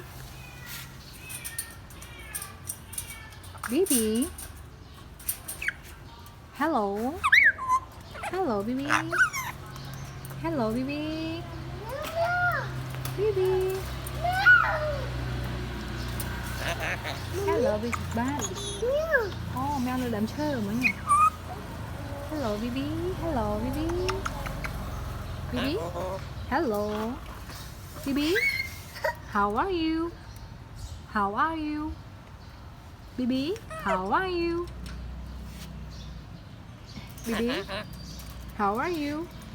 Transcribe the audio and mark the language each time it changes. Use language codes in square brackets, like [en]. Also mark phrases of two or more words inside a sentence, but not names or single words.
[en] Bibi. Hello. Hello Bibi. Hello Bibi. Bibi. Hello Bibi. Ba. [vi] Mèo nó đếm chơi rồi nhỉ. [en] Hello Bibi. Hello Bibi. Bibi. Hello. Bibi. How are you? How are you? Bibi, how are you? Bibi, how are you?